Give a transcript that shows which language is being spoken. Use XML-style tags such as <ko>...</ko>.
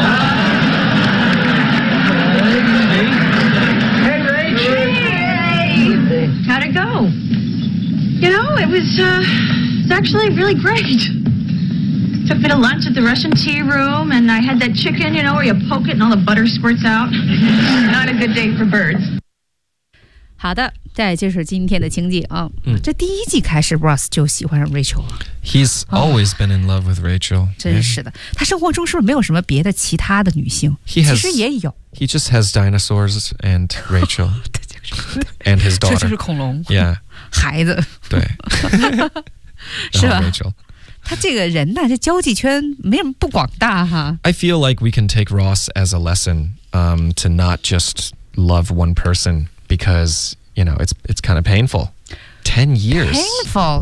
<en>Hey, Rachel. Hey. How'd it go? You know, it was actually really great. Took me to lunch at the Russian tea room, and I had that chicken, you know, where you poke it and all the butter squirts out. Not a good day for birds.</en> <zh>好的，再就是今天的情景啊。这第一季开始 ，Ross 就喜欢上 Rachel 了。</zh> <en>He's always been in love with Rachel.</en> <zh>真是的，他生活中是不是没有什么别的其他的女性？</zh> <en>He has,</en> <zh>其实也有。</zh> <en>He just has dinosaurs and Rachel and his daughter.</en> <zh>这就是恐龙。</zh> <en>Yeah.</en> <zh>孩子。对。是吧？Rachel，他这个人呢，这交际圈没什么不广大哈。</zh> <en>I feel like we can take Ross as a lesson, to not just love one person. Because, you know, it's kind of painful. 10 years. Painful?</en>